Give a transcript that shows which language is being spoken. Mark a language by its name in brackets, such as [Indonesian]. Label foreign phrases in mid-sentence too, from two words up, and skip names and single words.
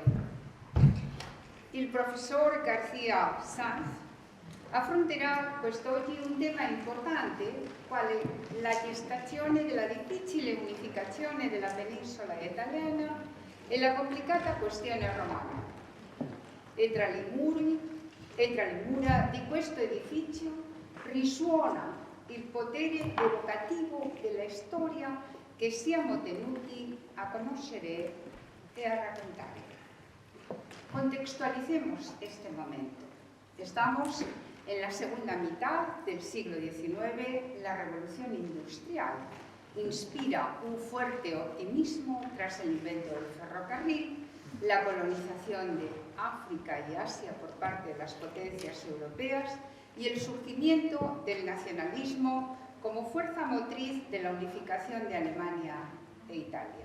[Italian] Il professor García Sanz affronterà quest'oggi un tema importante, quale la gestazione della difficile unificazione della penisola italiana e la complicata questione romana. E tra le mura di questo edificio risuona il potere evocativo della storia che siamo tenuti a conoscere e a raccontare. [Spanish] Contextualicemos este momento. Estamos en la segunda mitad del siglo XIX. La revolución industrial inspira un fuerte optimismo tras el invento del ferrocarril, la colonización de África y Asia por parte de las potencias europeas y el surgimiento del nacionalismo como fuerza motriz de la unificación de Alemania e Italia.